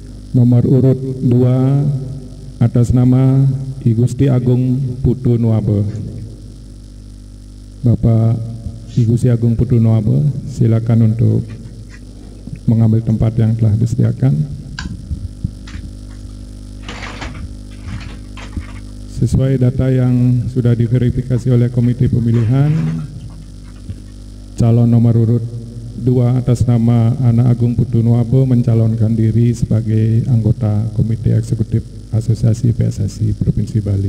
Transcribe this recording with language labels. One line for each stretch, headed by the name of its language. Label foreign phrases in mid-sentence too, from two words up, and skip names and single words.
Indonesian: Nomor urut 2 atas nama I Gusti Agung Putu Nuabe. Bapak I Gusti Agung Putu Nuabe, silakan untuk mengambil tempat yang telah disediakan. Sesuai data yang sudah diverifikasi oleh Komite Pemilihan, calon nomor urut 2 atas nama Anak Agung Putu Nuabe mencalonkan diri sebagai anggota Komite Eksekutif Asosiasi PSSI Provinsi Bali.